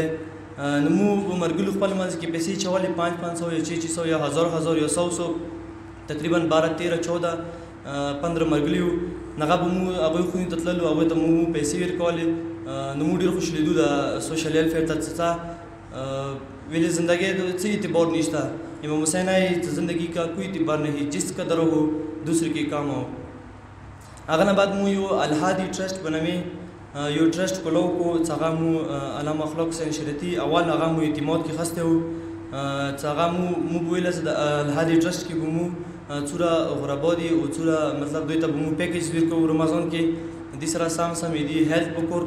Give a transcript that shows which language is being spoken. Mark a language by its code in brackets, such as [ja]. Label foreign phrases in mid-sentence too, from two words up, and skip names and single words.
[ps] نو مو مرګلو خپل منځ کې پیسې چولې 500 یا 600 یا 1000 یا 100 تقریبا 12-13-14-15 مرګلي وو. هغه به مو هغوی خونې ته تللو، هغوی ته مو پیسې ورکولې. نو مو ډېر خوشحالېدو د [en] social welfare [ps] ته چې ویلې زندگی څه اعتبار نشته. [ur] امام حسین آئی زندگی کا کوئی اعتبار نہیں، جس قدر ہو دوسرے کے کام ہو. [ps] هغه نه بعد مو یو الهادي ټرسټ بنوي یو ټرسټ کولو کو څنګه مو علامه اخلاق حسین شریعتی اول هغه مو اعتماد کې خسته وو. چې هغه مو ویله چې د الهادي ټرسټ کې به مو څومره غربا دي او څومره مطلب دوی ته به مو پیکیج ورکوو رمضان کې دې سره سم دي هیلث به کور